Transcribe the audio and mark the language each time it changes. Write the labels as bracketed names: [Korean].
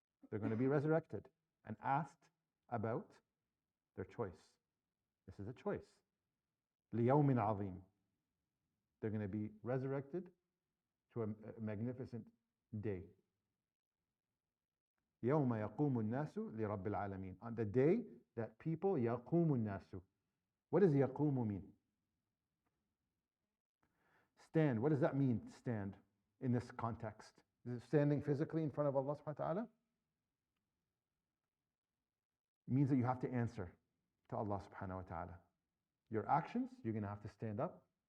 [English] They're going to be resurrected and asked about their choice. This is a choice. [Arabic] ليوم عظيم. [English] They're going to be resurrected to a magnificent day. [Arabic] يوم يقوم الناس لرب العالمين. [English] On the day that people [Arabic] يقوم الناس. [English] What does يقوم mean? Stand. What does that mean, stand, in this context? Is it standing physically in front of Allah subhanahu wa ta'ala? It means that you have to answer to Allah subhanahu wa ta'ala. Your actions, you're going to have to stand up.